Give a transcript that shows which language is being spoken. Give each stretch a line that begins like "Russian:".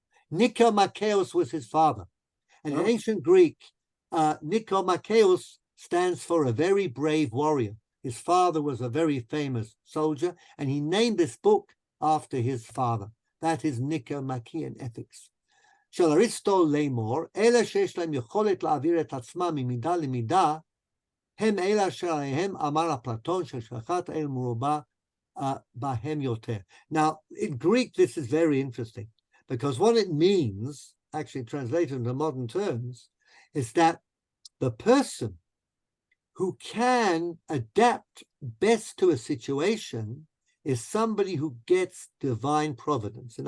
English: Nicomacheus was his father. And in ancient Greek, Nicomacheus stands for a very brave warrior. His father was a very famous soldier, and he named this book after his father. That is Nicomachean Ethics.
Hebrew: של אריסטו לאמור, אלה שיש להם יכולת להעביר את עצמם ממידה למידה, הם אלה אשר עליהם אמר אפלטון שהשגחת האל מרובה בהם יותר.
English: Now, in Greek, this is very interesting, because what it means, actually translated into modern terms, is that the person who can adapt best to a situation is somebody who gets divine providence.